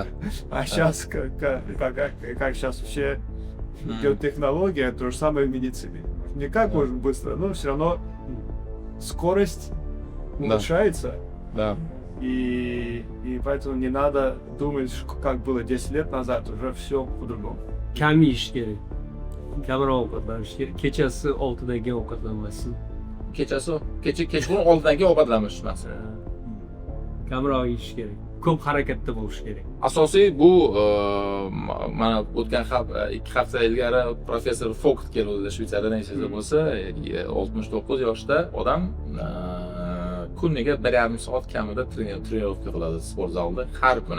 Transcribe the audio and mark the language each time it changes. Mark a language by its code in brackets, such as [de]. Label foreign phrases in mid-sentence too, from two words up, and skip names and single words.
[ru] А сейчас, как сейчас вообще идет технология, то же самое в медицине. Не как Да. очень быстро, но все равно скорость улучшается. Да. И поэтому не надо думать, как было 10 лет назад, уже все по-другому. [uz] Kam yeyish kerak. Kamroq ovqatlanish kerak. Kechasi 6dan keyin ovqatlanmassin. Kechqurun 6dan keyin ovqatlanish masalan. Kamroq yeyish kerak. Ko'p harakatda bo'lish kerak. Asosiy bu mana o'tgan 2 hafta ilgari professor Fogt keldi Shveysariyadan esingizda bo'lsa, 69 yoshda odam kuniga 1,5 soat kamida trenirovka qiladi sport zalida har kuni.